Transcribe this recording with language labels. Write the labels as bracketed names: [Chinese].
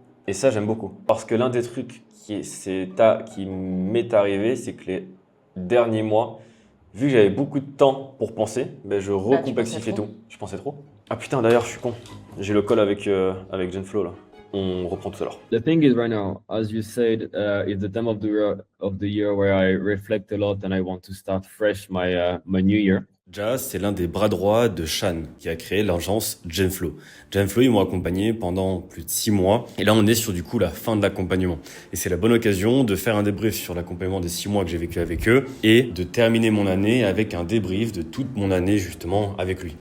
[French] Et ça, j'aime beaucoup. Parce que l'un des trucs qui m'est arrivé, c'est que les derniers mois, vu que j'avais beaucoup de temps pour penser, ben je recomplexifiais trop. tout. Je pensais trop. Ah putain, d'ailleurs, je suis con. J'ai le call avec Genflow là. On reprend tout à l'heure. [English] The thing is, right now, as you said, it's the time of the year where I reflect a lot and I want to start fresh my new year. [French] Jazz, c'est l'un des bras droits de Shan, qui a créé l'agence Genflow. Genflow, ils m'ont accompagné pendant plus de 6 mois. Et là, on est sur du coup la fin de l'accompagnement. Et c'est la bonne occasion de faire un débrief sur l'accompagnement des 6 mois que j'ai vécu avec eux et de terminer mon année avec un débrief de toute mon année justement avec lui.